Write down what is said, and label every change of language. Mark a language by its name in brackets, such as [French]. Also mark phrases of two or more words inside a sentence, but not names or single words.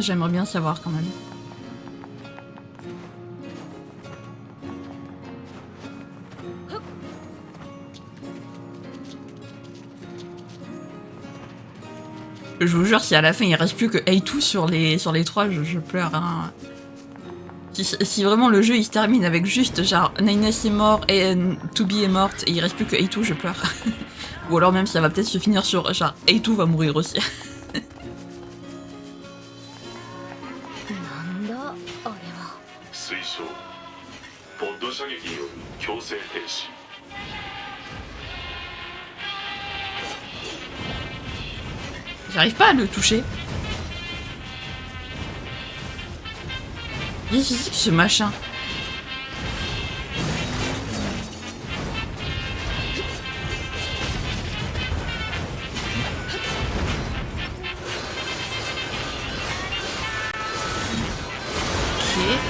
[French] J'aimerais bien savoir quand même. Je vous jure, si à la fin il reste plus que Eito sur les trois, je pleure. Hein. Si vraiment le jeu il se termine avec juste genre Nines est mort et Tubi est morte et il reste plus que Eito, je pleure. Ou alors même ça va peut-être se finir sur genre Eito va mourir aussi. [Japanese] 推奨ポッド射撃による強制停止。 [French] J'arrive pas à le toucher. Qu'est-ce que c'est que ce machin? Ok.